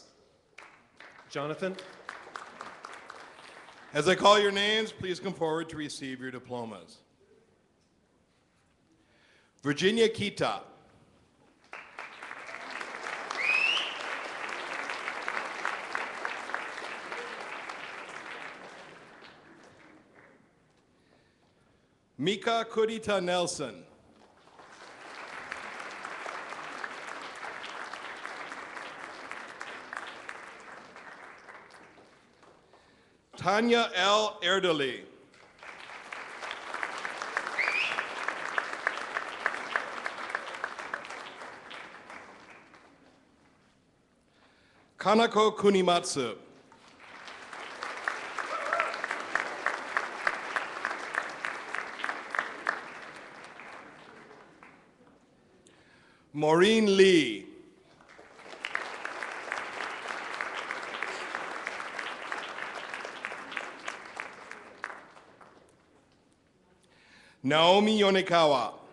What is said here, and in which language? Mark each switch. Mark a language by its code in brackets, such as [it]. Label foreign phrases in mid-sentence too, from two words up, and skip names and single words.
[en] Jonathan? As I call your names, please come forward to receive your diplomas. Virginia Kita. Mika Kurita Nelson. Tanya L. Erdely. Kanako Kunimatsu. Maureen Lee. Naomi Yonekawa.